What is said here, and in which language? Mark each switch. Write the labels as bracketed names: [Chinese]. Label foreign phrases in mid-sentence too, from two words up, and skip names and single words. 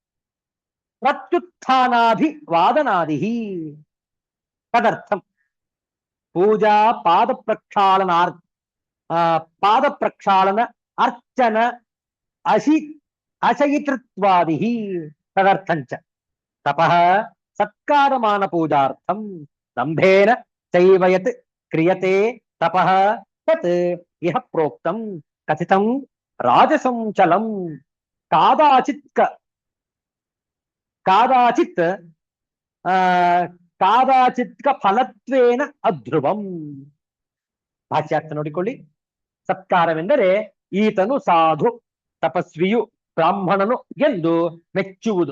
[Sanskrit] ಪ್ರತ್ಯುತ್ಥಾನಾಭಿವಾದನಾದಿ ತದರ್ಥಂ ಪೂಜಾ ಪಾದ ಪ್ರಕ್ಷಾಳನ ಅರ್ಚನ ಅಶಯಿತೃತ್ವಾದಿ ತದರ್ಥಂಚ ತಪಃ ಸತ್ಕಾರಮಾನ ಪೂಜಾರ್ಥಂ ದಂಭೇನ ಚೈವ ಯತ್ ಕ್ರಿಯತೆ ತಪಃ ತತ್ ಇಹ ಪ್ರೋಕ್ತಂ ಕಥಿತಂ ರಾಜಸಂ ಚಲಂ ಕಾದಾಚಿತ್ ಫಲತ್ವೇನ ಅಧ್ರುವಂ. [Kannada] ಭಾಷ್ಯಾರ್ಥ ನೋಡಿಕೊಳ್ಳಿ. ಸತ್ಕಾರವೆಂದರೆ ಈತನು ಸಾಧು, ತಪಸ್ವಿಯು, ಬ್ರಾಹ್ಮಣನು ಎಂದು ಮೆಚ್ಚುವುದು.